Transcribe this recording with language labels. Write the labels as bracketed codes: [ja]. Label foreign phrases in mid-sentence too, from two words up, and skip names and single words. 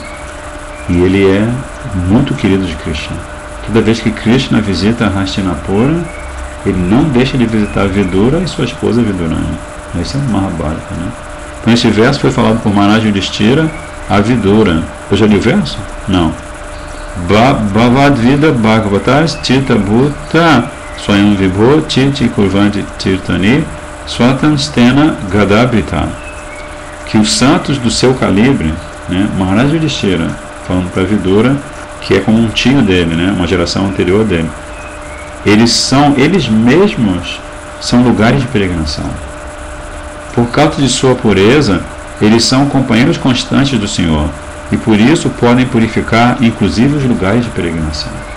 [pt] E ele é muito querido de Krishna. Toda vez que Krishna visita Hastinapura, ele não deixa de visitar Vidura e sua esposa Vidurani. Esse é o Mahabharata, né? Então esse verso foi falado por Maharaj Yudhishthira a Vidura. Eu já li o verso? Não. [sa] भवद् विधा भागवतास् तीर्थ भूताः स्वयं विभो तीर्थी कुर्वन्ति तीर्थानि स्वान्तस्थेन गदाभृता. [pt] Que os santos do seu calibre, né, Maharaj Yudhishthira, falando para Vidura, que é como um tio dele, né, uma geração anterior dele, eles mesmos são lugares de peregrinação. Por causa de sua pureza, eles são companheiros constantes do Senhor, e por isso podem purificar inclusive os lugares de peregrinação.